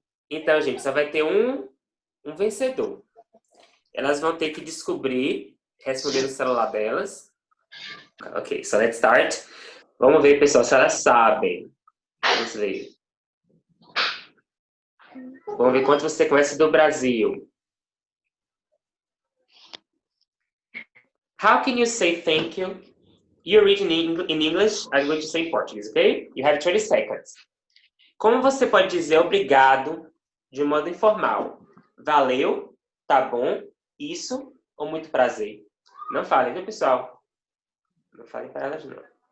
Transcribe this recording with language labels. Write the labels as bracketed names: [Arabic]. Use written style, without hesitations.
[Portuguese] Então, gente, só vai ter um vencedor. Elas vão ter que descobrir, responder no celular delas. [English] Ok, so let's start. [Portuguese] Vamos ver, pessoal, se elas sabem. Vamos ver. Vamos ver quanto você conhece do Brasil. [English] How can you say thank you? You read in English, I'm going to say in Portuguese, okay? You have 20 seconds. [Portuguese] Como você pode dizer obrigado de modo informal? Valeu, tá bom, isso ou muito prazer? Não falem, viu, pessoal? Não falem para elas, não.